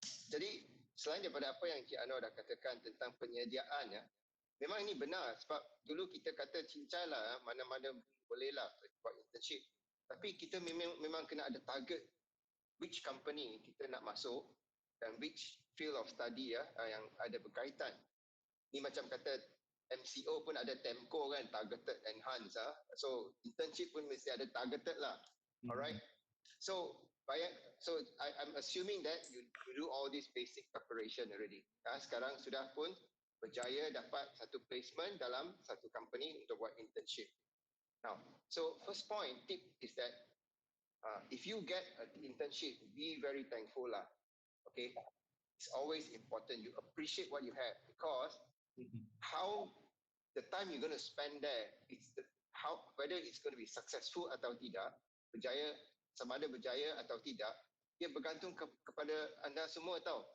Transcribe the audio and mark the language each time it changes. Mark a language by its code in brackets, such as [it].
[ms] Jadi selain daripada apa yang Cik Anwar dah katakan tentang penyediaan memang ini benar sebab dulu kita kata cincai lah mana-mana bolehlah buat internship, tapi kita memang kena ada target [en] which company [ms] kita nak masuk dan [en] which field of study [ms] yang ada berkaitan. Ni macam kata MCO pun ada TEMCO kan, targeted enhance. So internship pun mesti ada targeted lah. Alright. [en] So I'm assuming that you do all this basic preparation already. [ms] Sekarang sudah pun berjaya dapat satu placement dalam satu company untuk buat internship. [en] Now, so first point tip is that if you get an internship, be very thankful lah. Okay, it's always important you appreciate what you have because how the time you're going to spend there, it's whether it's going to be successful [ms] atau tidak, berjaya sama ada berjaya atau tidak, dia bergantung kepada anda semua tahu.